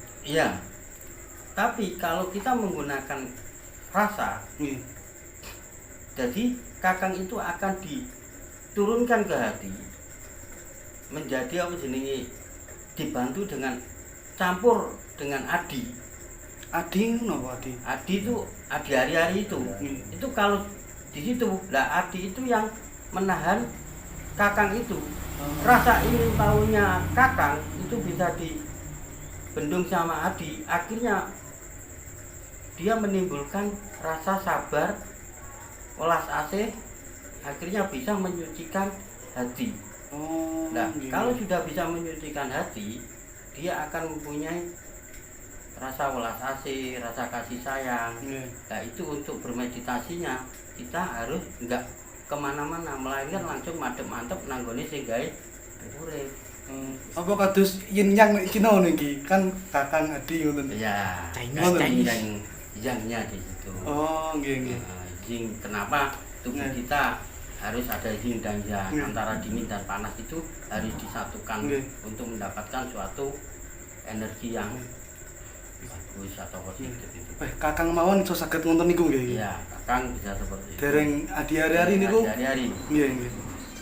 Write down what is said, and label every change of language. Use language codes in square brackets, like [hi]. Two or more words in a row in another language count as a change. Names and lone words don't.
[id] Iya. Tapi kalau kita menggunakan rasa, jadi kakang itu akan diturunkan ke hati, menjadi [jv] apa jenenge, [id] dibantu dengan campur dengan adi. [jv] Adi napa adi? [id] Adi itu adi hari-hari itu. Itu kalau di situ, lah adi itu yang menahan kakang itu. Rasa ingin tahunya kakang itu bisa dibendung sama adi. Akhirnya dia menimbulkan rasa sabar [jv] welas asih [id] akhirnya bisa menyucikan hati. Oh, Nah, [jv] nggih. [id] kalau sudah bisa menyucikan hati, dia akan mempunyai rasa [jv] welas asih, [id] rasa kasih sayang. [jv] Nggih. [id] Nah, itu untuk bermeditasinya kita harus enggak kemana-mana, melainkan langsung [jv] madep-mantep nanggone sing gawe urip. Apa kados yin yang nek Cina niki kan Kakang Adi ngoten. [id] Ya, Chinese, Chinese. Yang di situ. [jv] Oh, nggih nggih. [id] Yin, kenapa tubuh Nah. kita harus ada yin dan yang, Nah. antara dingin dan panas itu harus disatukan Nah. untuk mendapatkan suatu energi yang bagus atau positif itu. [jv] Kakang mawon iso saged ngonten niku nggih. [id] Iya, Kakang bisa seperti itu. [jv] Dereng adi hari-hari niku. Hari-hari. Nggih nggih.